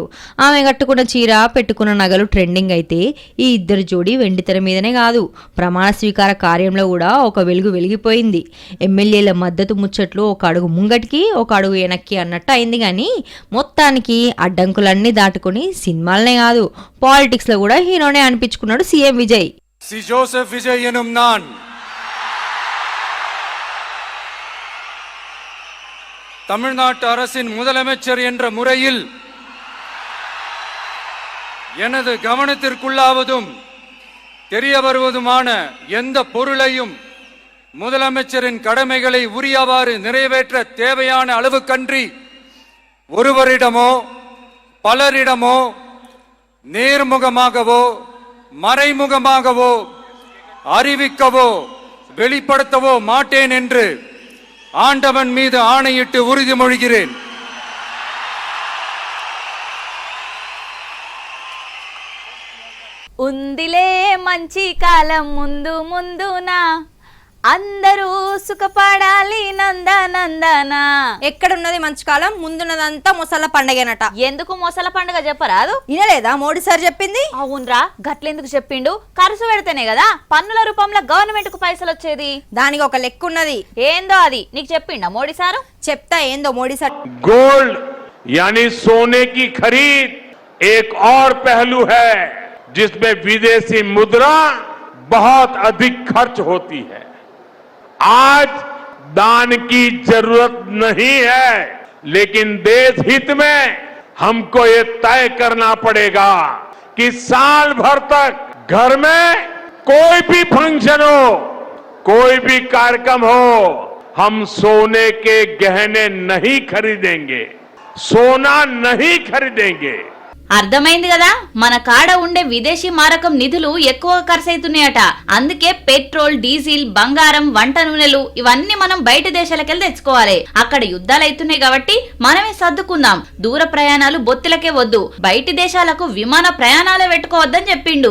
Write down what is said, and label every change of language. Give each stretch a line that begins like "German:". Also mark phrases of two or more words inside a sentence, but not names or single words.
Telugu: ఆమె కట్టుకున్న చీర పెట్టుకున్న నగలు ట్రెండింగ్ అయితే ఈ ఇద్దరు జోడీ వెండితెర మీదనే కాదు ప్రమాణ స్వీకార కార్యంలో కూడా ఒక వెలుగు వెలిగిపోయింది. ఎమ్మెల్యేల మద్దతు ముచ్చట్లు ఒక అడుగు ముంగటికి ఒక అడుగు వెనక్కి అన్నట్టు అయింది. కానీ మొత్తానికి అడ్డంకులన్నీ దాటుకుని సినిమాలనే కాదు పాలిటిక్స్లో కూడా హీరోనే అనిపించుకున్నాడు సీఎం విజయ్.
Tamil: சி ஜோசப் விஜய் எனும் நான் தமிழ்நாட்டு அரசின் முதலமைச்சர் என்ற முறையில் எனது கவனத்திற்குள்ளாவதும் தெரிய வருவதுமான எந்த பொருளையும் முதலமைச்சரின் கடமைகளை உரியவாறு நிறைவேற்ற தேவையான அளவுக்கன்றி ஒருவரிடமோ பலரிடமோ நேர்முகமாகவோ மறைமுகமாகவோ அறிவிக்கவோ வெளிப்படுத்தவோ மாட்டேன் என்று ஆண்டவன் மீது ஆணையிட்டு உறுதிமொழிகிறேன்.
Telugu: ఉందిలే మంచి కాలం ముందు ముందునా అందరూ సుఖపడాలి నందనందన. ఎక్కడున్నది మంచి కాలం? ముందున్నదంతా మొసళ్ళ పండగేనట. ఎందుకు మొసల పండుగ చెప్పరాదు? వినలేదా మోడీ సార్ చెప్పింది? అవునరా, గట్లెందుకు చెప్పిండు? ఖర్చు పెడితేనే కదా పన్నుల రూపంలో గవర్నమెంట్ కు పైసలు వచ్చేది. దానికి ఒక లెక్క ఉన్నది. ఏందో అది నీకు చెప్పిండా మోడీ సారు? చెప్తా ఏందో మోడీ సార్.
Hindi: गोल्ड यानी सोने की खरीद एक और पहलू है जिसमें विदेशी मुद्रा बहुत अधिक खर्च होती है. आज दान की जरूरत नहीं है, लेकिन देश हित में हमको ये तय करना पड़ेगा कि साल भर तक घर में कोई भी फंक्शन हो, कोई भी कार्यक्रम हो, हम सोने के गहने नहीं खरीदेंगे, सोना नहीं खरीदेंगे.
Telugu: అర్థమైంది కదా, మన కాడ ఉండే విదేశీ మారకం నిధులు ఎక్కువ ఖర్చు అవుతున్నాయట. అందుకే పెట్రోల్, డీజిల్, బంగారం, వంట నూనెలు ఇవన్నీ మనం బయట దేశాలకెళ్ళి తెచ్చుకోవాలి. అక్కడ యుద్ధాలు అవుతున్నాయి కాబట్టి మనమే సర్దుకుందాం. దూర ప్రయాణాలు బొత్తిలకే వద్దు, బయటి దేశాలకు విమాన ప్రయాణాలే పెట్టుకోవద్దని చెప్పిండు.